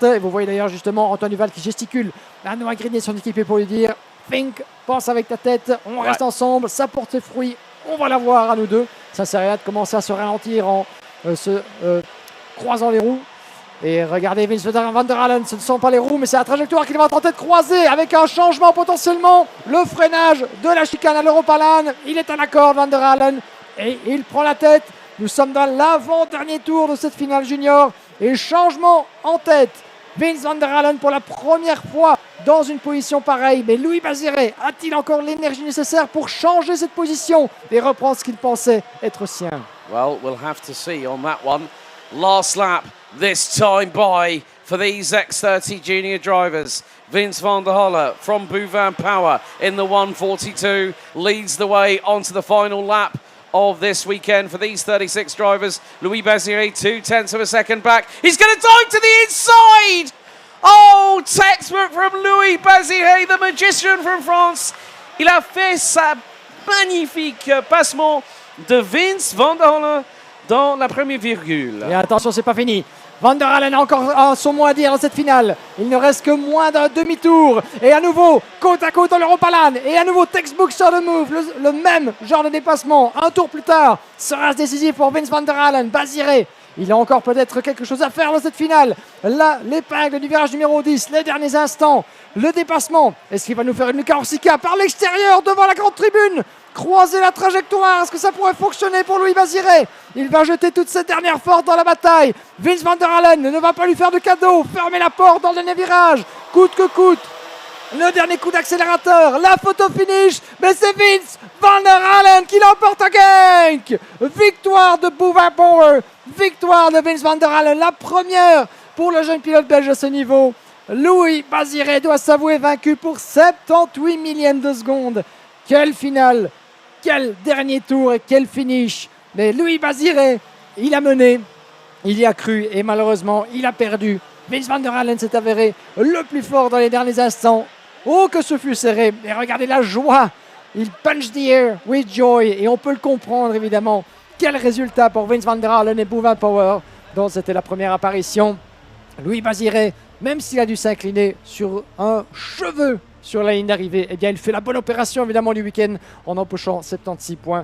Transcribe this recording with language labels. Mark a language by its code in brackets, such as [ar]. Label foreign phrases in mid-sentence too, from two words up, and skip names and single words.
[fr] Et vous voyez d'ailleurs justement Antoine Duval qui gesticule à Noah Grenier, son équipier, pour lui dire Think, pense avec ta tête, on reste ensemble, ça porte ses fruits, on va la voir à nous deux. Ça sert à rien de commencer à se ralentir en se croisant les roues. Et regardez Vince van der Halen, ce ne sont pas les roues mais c'est la trajectoire qu'il va tenter de croiser avec un changement potentiellement. Le freinage de la chicane à l'Europalan, il est à l'accord van der Halen et il prend la tête. Nous sommes dans l'avant-dernier tour de cette finale junior et changement en tête. Vince van der Halen pour la première fois dans une position pareille. Mais Louis Bazire a-t-il encore l'énergie nécessaire pour changer cette position et reprendre ce qu'il pensait être sien? [en] Well, we'll have to see on that one. Last lap this time by for these X30 Junior drivers. Vince van der Holle from Bouvin Power in the 142 leads the way onto the final lap of this weekend for these 36 drivers. Louis Bazire 0.2 of a second back. He's going to dive to the inside. Oh, textbook from Louis Bazire, the magician from France. [fr] Il a fait sa magnifique passement de Vince van der Holle dans la première virgule. Et attention, c'est pas fini. Van der Halen a encore son mot à dire dans cette finale. Il ne reste que moins d'un demi-tour. Et à nouveau, côte à côte dans l'Europalan. Et à nouveau, textbook sur le move. Le même genre de dépassement. Un tour plus tard, sera-ce décisif pour Vince van der Halen. Bazire, il a encore peut-être quelque chose à faire dans cette finale. Là, l'épingle du virage numéro 10, les derniers instants. Le dépassement. Est-ce qu'il va nous faire une Luca Orsica par l'extérieur devant la grande tribune? Croiser la trajectoire, est-ce que ça pourrait fonctionner pour Louis Bazire? Il va jeter toutes ses dernières forces dans la bataille. Vince van der Halen ne va pas lui faire de cadeau. Fermer la porte dans le dernier virage, coûte que coûte. Le dernier coup d'accélérateur, la photo finish, mais c'est Vince van der Halen qui l'emporte à Genk. Victoire de Bouvin Power, victoire de Vince van der Halen, la première pour le jeune pilote belge à ce niveau. Louis Baziré doit s'avouer vaincu pour 78 millièmes de seconde. Quelle finale, quel dernier tour et quel finish. Mais Louis Baziré, il a mené, il y a cru et malheureusement, il a perdu. Vince van der Allen s'est avéré le plus fort dans les derniers instants. Oh, que ce fut serré. Et regardez la joie. Il [en] punch the air with joy. [fr] Et on peut le comprendre, évidemment. Quel résultat pour Vince van der Allen et Bouvin Power, dont c'était la première apparition. Louis Baziré, même s'il a dû s'incliner sur un cheveu sur la ligne d'arrivée, eh bien, il fait la bonne opération, évidemment, du week-end en empochant 76 points.